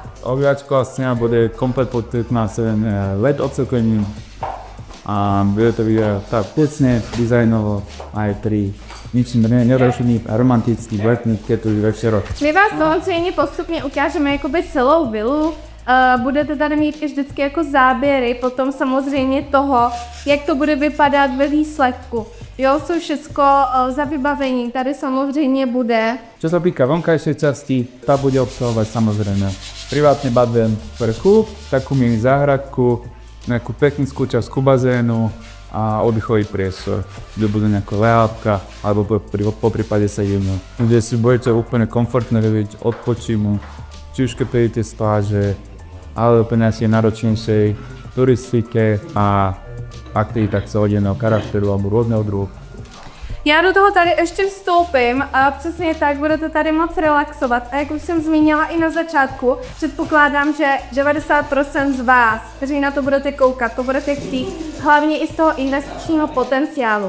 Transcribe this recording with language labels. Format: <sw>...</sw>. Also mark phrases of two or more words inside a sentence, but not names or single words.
<cs>Obývačka vlastně bude komplet podpětná s LED osvětlením a bude to vidět tak pěkně, designovo a je tady ničím nerušený a romantický letní květový večer. My vás samozřejmě postupně ukážeme jakoby celou vilu. Budete tady mít i vždycky jako záběry, potom samozřejmě toho, jak to bude vypadat ve výsledku. Jo, jsou všechno za vybavení, tady samozřejmě bude.</cs> <sk>Čo sa týka vonkajšej časti, tá bude obsahovať samozrejme privátny bazén vrchu, takú mini záhradku, nejakú technickú časť ku bazénu a oddychový priestor, kde bude nejaká lehátka alebo po prípade sedíme, kde si budete úplne komfortne robiť odpočinu, či už keď prídete z pláže, ale úplne asi náročnejšej turistike a aktivitách celoddenného charakteru alebo rôzneho druhu.</sk> <cs>Já do toho tady ještě vstoupím a přesně tak budete tady moc relaxovat. A jak už jsem zmínila i na začátku, předpokládám, že 90% z vás, kteří na to budete koukat, to budete chtít, hlavně i z toho investičního potenciálu.</cs>